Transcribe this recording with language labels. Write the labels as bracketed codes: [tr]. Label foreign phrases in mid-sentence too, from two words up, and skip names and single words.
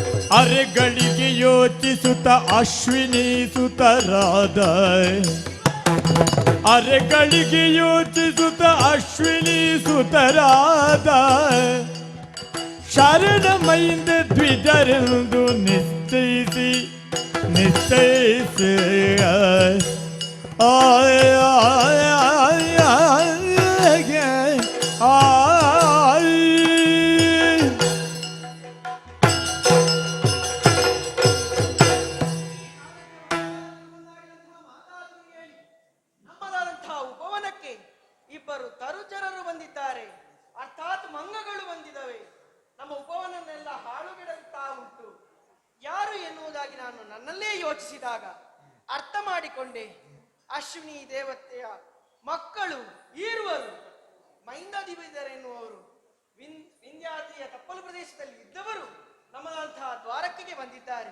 [kn] ಅರೆಗಳಿಗೆ ಯೋಚಿಸುತ್ತ ಅಶ್ವಿನಿ ಸುತರಾದ ಅರೆಗಳಿಗೆ ಯೋಚಿಸುತ್ತ ಅಶ್ವಿನಿ ಸುತರಾದ ಶರಣಮೈಂದ ದ್ವಿಜರೆಂದು ನಿಶ್ಚಯಿಸಿ ನಿಶ್ಚಯಿಸಿ ಆಯ ಆಯ ಆಯ ನಮ್ಮದಾದಂತಹ ಉಪವನಕ್ಕೆ ಇಬ್ಬರು ತರುಚರರು ಬಂದಿದ್ದಾರೆ, ಅರ್ಥಾತ್ ಮಂಗಗಳು ಬಂದಿದ್ದಾವೆ. ನಮ್ಮ ಉಪವನನ್ನೆಲ್ಲ ಹಾಳುಗೆಡುತ್ತಾ ಉಂಟು. ಯಾರು ಎನ್ನುವುದಾಗಿ ನಾನು ನನ್ನಲ್ಲೇ ಯೋಚಿಸಿದಾಗ ಅರ್ಥ ಮಾಡಿಕೊಂಡೆ. ಅಶ್ವಿನಿ ದೇವತೆಯ ಮಕ್ಕಳು ಈರುವರು ಮೈಂದಾದಿಬೆದರೆನ್ನುವರು ವಿಂಧ್ಯಾದ್ರಿಯ ತಪ್ಪಲು ಪ್ರದೇಶದಲ್ಲಿ ಇದ್ದವರು ನಮ್ಮದಂತಹ ದ್ವಾರಕೆಗೆ ಬಂದಿದ್ದಾರೆ.